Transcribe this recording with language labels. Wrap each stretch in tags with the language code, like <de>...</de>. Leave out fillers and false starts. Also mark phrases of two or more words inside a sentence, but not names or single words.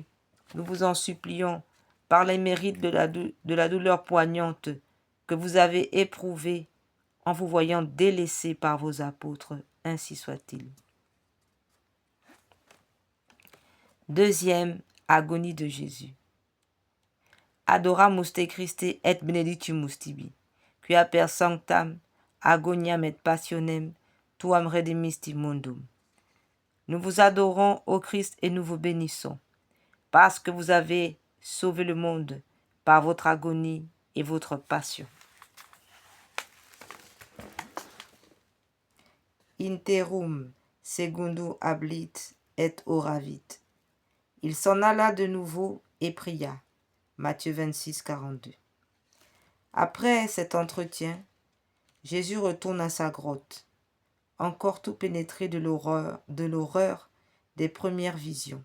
<fr>Nous vous en supplions, par les mérites de la douleur poignante que vous avez éprouvée en vous voyant délaissés par vos apôtres, ainsi soit-il. Deuxième agonie de Jésus.</fr> <la>Adoramus te Christe et benedictimus tibi, quia per sanctam agoniam et passionem tuam redemisti mundum.</la> <fr>Nous vous adorons, ô Christ, et nous vous bénissons, parce que vous avez sauvé le monde par votre agonie et votre passion.</fr> <la>Interum secundum hablit et oravit.</la> <fr>Il s'en alla de nouveau et pria. Matthieu 26, 42. Après cet entretien, Jésus retourne à sa grotte, encore tout pénétré de l'horreur des premières visions.</fr>